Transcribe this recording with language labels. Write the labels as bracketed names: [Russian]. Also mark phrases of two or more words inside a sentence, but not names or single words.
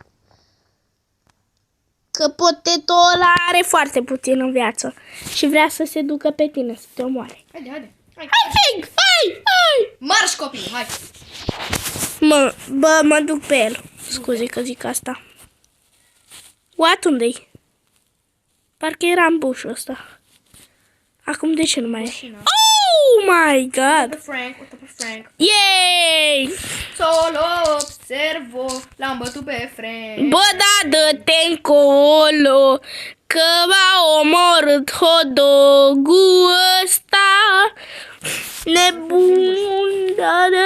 [Romanian] Că potato ăla are foarte puțin în viață și vrea să se ducă pe tine, să te omoare. Haide. Hai. Hai, Feng! Hai! Marș, copii, hai. Mă duc pe el. Scuze că zic asta. What, unde-i? Parcă era în bușul ăsta. Acum de ce nu mai e? [English] Oh my god! [Romanian] Uite pe Frank. Yay! [Spanish] Solo observo, [Romanian] l-am bătut pe Frank. Bă, da, dă-te încolo, că m-a omorât hot-dog-ul ăsta. Nebun, da.